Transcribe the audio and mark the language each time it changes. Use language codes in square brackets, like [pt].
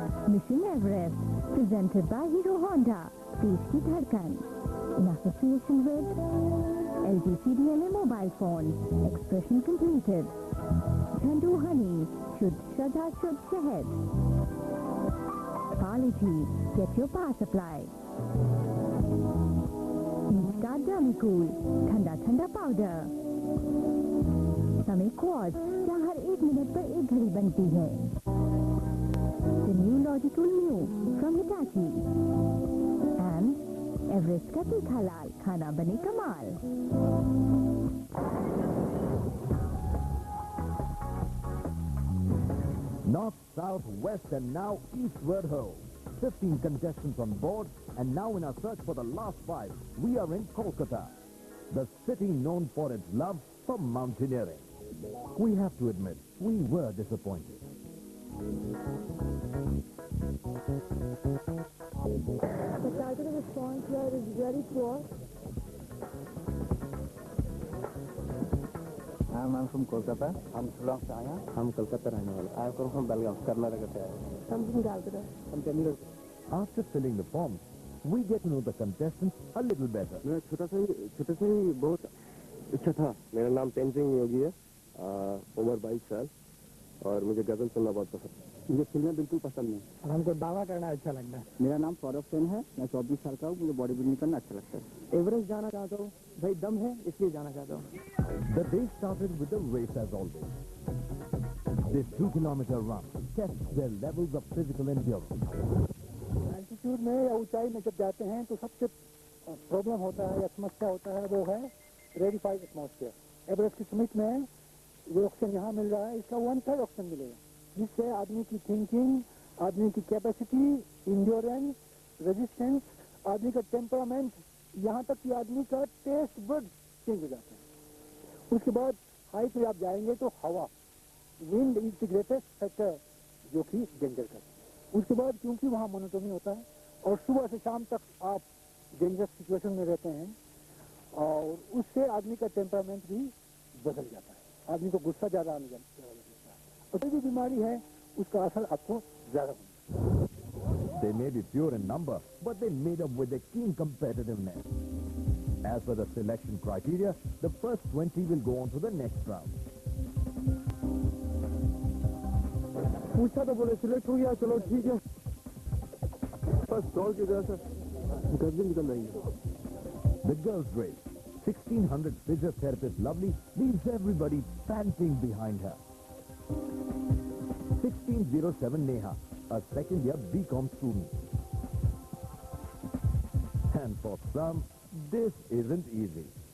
[en] Mission Everest, presented by Hero Honda, [hi] देश की धड़कन, [en] in association with LG CDMA mobile phone, expression completed. Thandu Honey, Shud Shraddha Shud Shahid. Quality, get your power supply. Eastgar Dermicool, ठंडा powder. [hi] समय quartz, जहाँ हर 1 minute पर 1 घड़ी बनती है. [en] The new Logical Mu from Hitachi. [hi] And Everest का तीखा लाल, खाना बने कमाल. [en] North, south, west, and now eastward ho. 15 contestants on board, and now in our search for the last 5, we are in Kolkata, the city known for its love for mountaineering. We have to admit, we were disappointed. The targeted response here is very poor. I'm from Kolkata. I'm [hi] Shillong से आया. हम कोलकाता रहने वाले. [en] I come from Belgaum, Karnataka [hi] से आया. [en] I'm from Calcutta. [hi] हम Tamil. [en] After filling the forms, we get to know the contestants a little better. [hi] मैं छोटा सा ही बहुत अच्छा था. मेरा नाम तेंजिंग योगी है. उम्र 22 साल और मुझे गजल सुनना बहुत पसंद है. मुझे फिल्में बिल्कुल पसंद नहीं. और हमको दावा करना अच्छा लगता है. मेरा नाम सौरभ सेन है. मैं 24 साल का हूँ. मुझे बॉडी बिल्डिंग करना अच्छा लगता है. एवरेस्ट जाना चाहता हूँ. भाई दम है इसलिए जाना चाहता हूँ. [en] The day started with a race as always. This 2-kilometer run tests their levels of physical endurance. [hi] Altitude में या ऊंचाई में जब जाते हैं तो सबसे प्रॉब्लम होता है या समस्या होता है वो है रेडिफाइड एटमॉस्फेयर। एवरेस्ट की समिट में जो ऑक्सीजन यहाँ मिल रहा है इसका 1/3 ऑक्सीजन मिलेगा, जिससे आदमी की थिंकिंग, आदमी की कैपेसिटी, इंड्योरेंस, रेजिस्टेंस, आदमी का टेम्परामेंट, यहाँ तक कि आदमी का टेस्ट बड चेंज हो जाता है। उसके बाद हाइट पे आप जाएंगे तो हवा, [en] wind is the greatest factor [hi] जो कि डेंजर का है। उसके बाद क्योंकि वहाँ मोनोटोनी होता है और सुबह से शाम तक आप डेंजरस सिचुएशन में रहते हैं और उससे आदमी का टेम्परामेंट भी बदल जाता है, आदमी को गुस्सा ज्यादा आने लगता है और कोई भी बीमारी है उसका असर आपको ज्यादा होगा। [en] They may be fewer in number, but they made up with a keen competitiveness. As per the selection criteria, the first 20 will go on to the next round. [hi] पूछा तो बोले सिलेक्ट हो गया, चलो ठीक है। बस दौड़ के गया सर, गर्मी निकल रही है। [en] The girls' race, 1600 physiotherapist Lovely leaves everybody panting behind her. 1607 Neha, a second-year BCom student. And for some, this isn't easy.